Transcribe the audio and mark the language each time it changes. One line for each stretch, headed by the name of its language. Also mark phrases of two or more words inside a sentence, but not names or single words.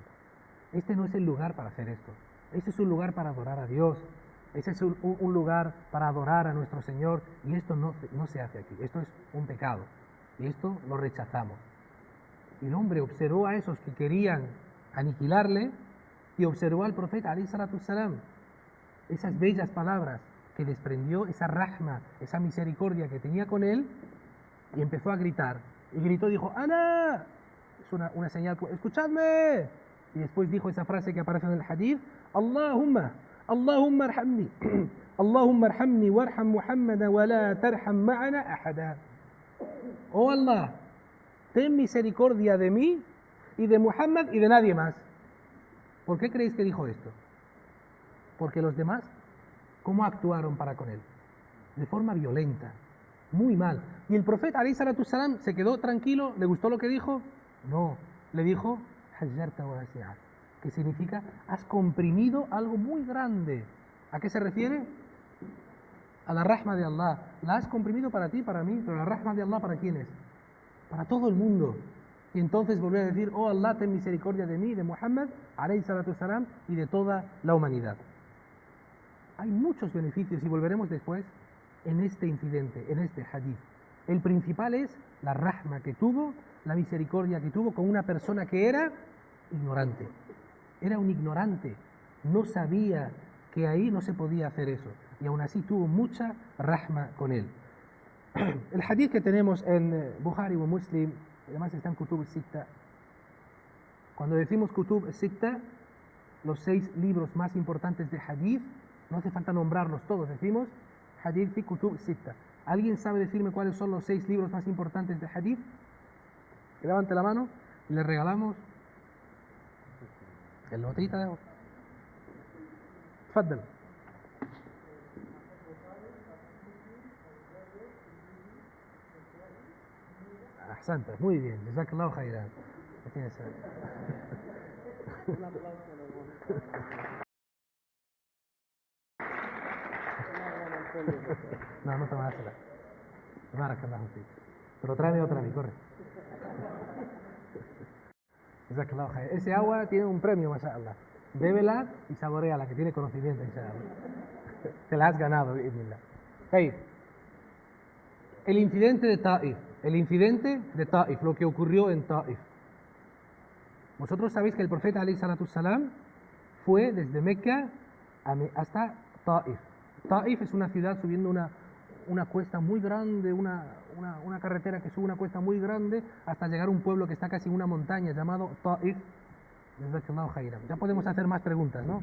Spanish: Este no es el lugar para hacer esto. Este es un lugar para adorar a Dios. Ese es un lugar para adorar a nuestro Señor, y esto no se hace aquí. Esto es un pecado y esto lo rechazamos. Y el hombre observó a esos que querían aniquilarle y observó al profeta
Arabic: عليه الصلاة السلام,
Spanish: esas bellas palabras que desprendió, esa rahma, esa misericordia que tenía con él, y empezó a gritar. Y gritó, dijo: ¡Ana! Es una señal, ¡escuchadme! Y después dijo esa frase que aparece en el hadith:
Arabic: اللهم ارحمني، اللهم ارحمني وارحم محمدا ولا ترحم معنا أحدا.
Spanish: Oh Allah, ten misericordia de mí y de Muhammad y de nadie más. ¿Por qué creéis que dijo esto? Porque los demás, ¿cómo actuaron para con él? De forma violenta, muy mal. Y el profeta
Arabic: عليه الصلاة السلام
Spanish: se quedó tranquilo. ¿Le gustó lo que dijo? No, le dijo:
Arabic: حجرت واسعا,
Spanish: que significa: has comprimido algo muy grande. ¿A qué se refiere? A la rahma de Allah. La has comprimido para ti, para mí, pero la rahma de Allah, ¿para quién es? Para todo el mundo. Y entonces volvió a decir: oh Allah, ten misericordia de mí, de Muhammad
Arabic: عليه الصلاة السلام,
Spanish: y de toda la humanidad. Hay muchos beneficios, y volveremos después, en este incidente, en este hadith. El principal es la rahma que tuvo, la misericordia que tuvo con una persona que era ignorante. Era un ignorante, no sabía que ahí no se podía hacer eso, y aún así tuvo mucha rahma con él. El hadith que tenemos en Bukhari o Muslim, además está en Kutub al-Sitta. Cuando decimos Kutub al-Sitta, los 6 libros más importantes de hadith, no hace falta nombrarlos todos, decimos
Arabic: حديث في الكتب الستة.
Spanish: ¿Alguien sabe decirme cuáles son los 6 libros más importantes de hadith? Que levante la mano y le regalamos el botellita de agua.
Arabic: تفضل. أحسنت,
Spanish: muy bien,
Arabic: جزاك الله خيرا.
Spanish: No te vas a hacer.
Arabic: بارك الله فيك.
Spanish: Pero tráeme otra a mí, corre.
Arabic: جزاك الله خيرا.
Spanish: Ese agua tiene un premio, mashallah. Bébela y saboreala, que tiene conocimiento, inshallah. Te la has ganado, bi'idhnillah. Hey, el incidente de Taif, lo que ocurrió en Taif. Vosotros sabéis que el profeta alayhi salatu salam fue desde Mecca hasta Taif. Taif es una ciudad subiendo una cuesta muy grande, una carretera que sube una cuesta muy grande hasta llegar a un pueblo que está casi en una montaña llamado Ta'if. Ya podemos hacer más preguntas, ¿no?